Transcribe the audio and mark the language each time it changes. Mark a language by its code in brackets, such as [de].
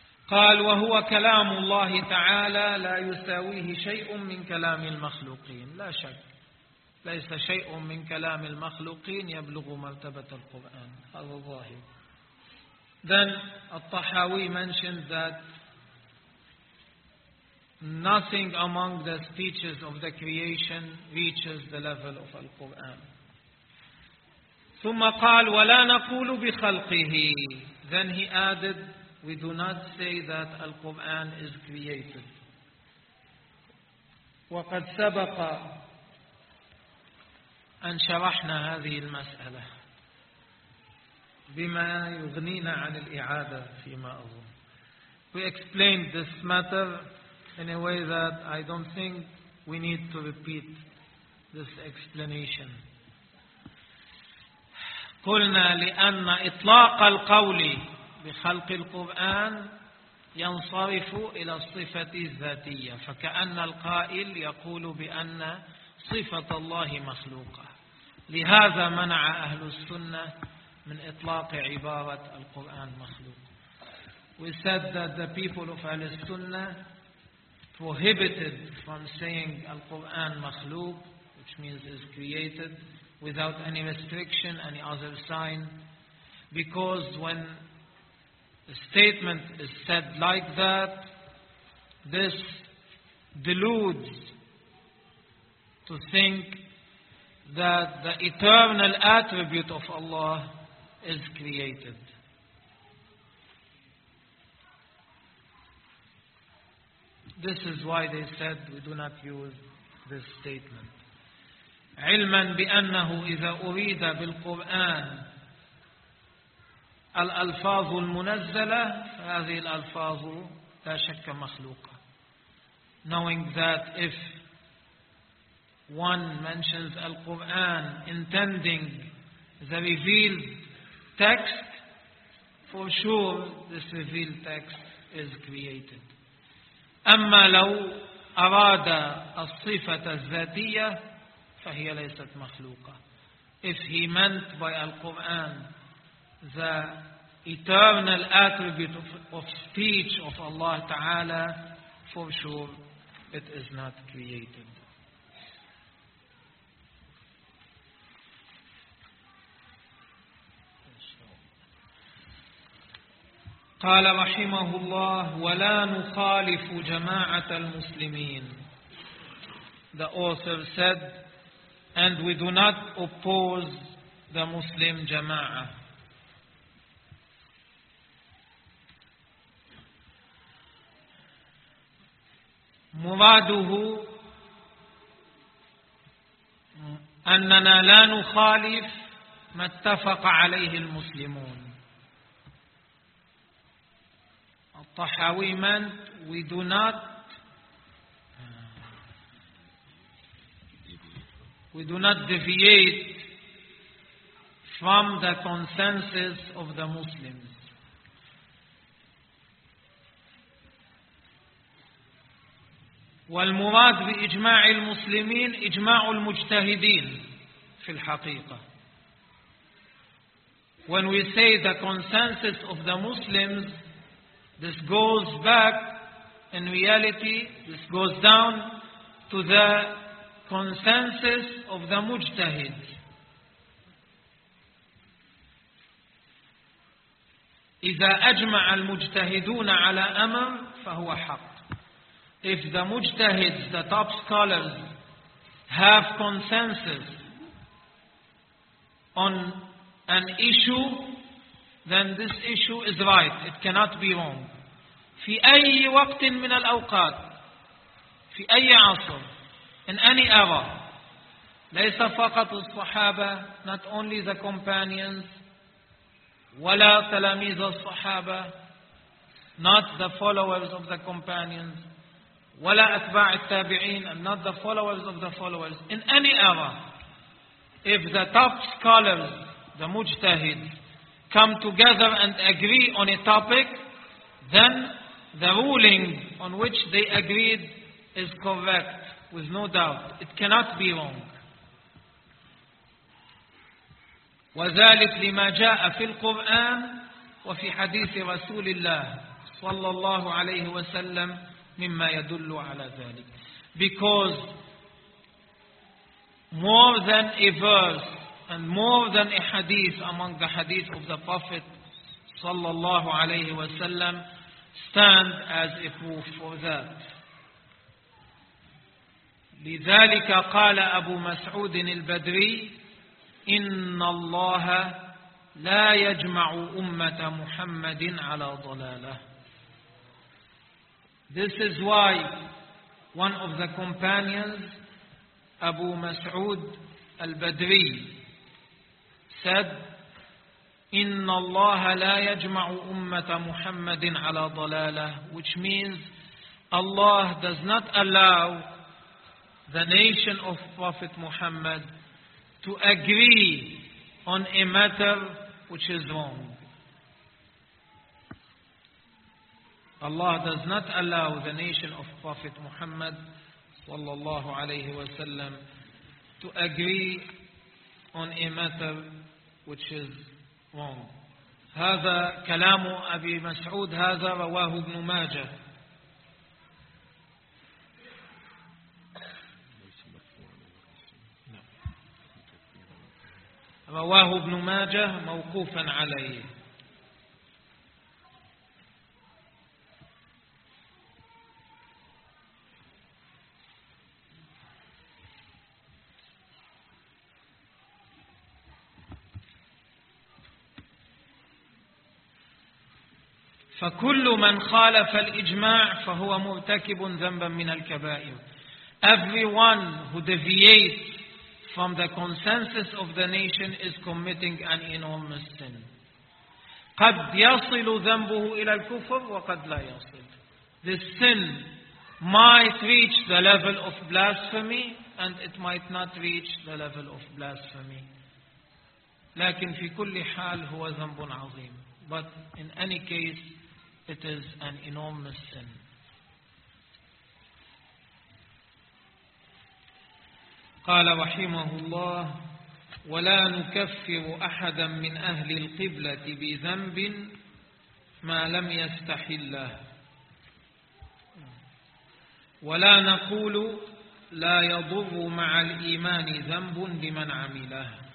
[ar] قال وهو كلام الله تعالى لا يساويه شيء من كلام المخلوقين. لا شك ليس شيء من كلام المخلوقين يبلغ مرتبة القرآن. هذا ظاهر. [en] Then الطحاوي mentions that nothing among the speeches of the creation reaches the level of Al-Quran. [ar] ثم قال ولا نقول بخلقه. [en] Then he added, we do not say that Al-Quran is created. [ar] وقد سبق أن شرحنا هذه المسألة بما يغنينا عن الإعادة فيما أظن. [en] We explained this matter in a way that I don't think we need to repeat this explanation. [ar] قلنا لأن إطلاق القول بخلق القرآن ينصرف إلى الصفة الذاتية، فكأن القائل يقول بأن صفة الله مخلوقة. لهذا منع أهل السنة من إطلاق عبارة القرآن مخلوق. [en] We said that the people of Ahl al-Sunnah prohibited from saying Al-Quran makhluq, which means is created, without any restriction, any other sign. Because when a statement is said like that, this deludes to think that the eternal attribute of Allah is created. This is why they said we do not use this statement. [ar] علما بأنه إذا أريد بالقرآن الألفاظ المنزلة هذه الألفاظ لا شك مخلوقة. [en] Knowing that if one mentions Al-Quran intending the revealed text, for sure this revealed text is created. [ar] أما لو أراد الصفة الذاتية فهي ليست مخلوقة. [en] If he meant by Al-Quran the eternal attribute of speech of Allah Ta'ala, for sure it is not created. [ar] قال رحمه الله ولا نخالف جماعة المسلمين. [en] The author said, and we do not oppose the Muslim jama'ah. [ar] مراده أننا لا نخالف ما اتفق عليه المسلمون. [en] الطحاوي meant we do not deviate from the consensus of the Muslims. [ar] والمراد بإجماع المسلمين إجماع المجتهدين في الحقيقة. [en] When we say the consensus of the Muslims, this goes back, in reality, this goes down to the consensus of the mujtahid. [ar] إذا أجمع المجتهدون على أمر فهو حق. [en] If the mujtahids, the top scholars, have consensus on an issue, then this issue is right. It cannot be wrong. [ar] في أي وقت من الأوقات، في أي عصر، [en] in any era، [ar] ليس فقط الصحابة، [en] not only the companions، [ar] ولا تلاميذ الصحابة، [en] not the followers of the companions، [ar] ولا أتباع التابعين، [en] and not the followers of the followers، in any era، if the top scholars، the mujtahid، come together and agree on a topic، then the ruling on which they agreed is correct, with no doubt. It cannot be wrong. [ar] وذلك لما جاء في القرآن وفي حديث رسول الله صلى الله عليه وسلم مما يدل على ذلك. [en] Because more than a verse and more than a hadith among the hadith of the Prophet sallallahu alayhi wa sallam stand as a proof for that. [ar] لذلك قال أبو مسعود البدري إن الله لا يجمع أمة محمد على ضلاله. [en] This is why one of the companions, Abu Mas'ud al-Badri, said, [ar] إِنَّ اللَّهَ لَا يَجْمَعُ أُمَّةَ مُحَمَّدٍ عَلَى ضَلَالَهِ, [en] which means Allah does not allow the nation of Prophet Muhammad to agree on a matter which is wrong. Allah does not allow the nation of Prophet Muhammad sallallahu alayhi wa sallam to agree on a matter which is wrong. [ar] هذا كلام أبي مسعود هذا رواه ابن ماجه. رواه ابن ماجه موقوفا عليه. فكل من خالف الإجماع فهو مرتكب ذنبا من الكبائر. [en] Everyone who deviates from the consensus of the nation is committing an enormous sin. [ar] قد يصل ذنبه إلى الكفر وقد لا يصل. [en] This sin might reach the level of blasphemy and it might not reach the level of blasphemy. [ar] لكن في كل حال هو ذنب عظيم. [en] But in any case, it is an enormous sin. [ar] قال رحمه الله ولا نكفر أحدا من أهل القبلة بذنب ما لم يستحله ولا نقول لا يضر مع الإيمان ذنب لمن عمله.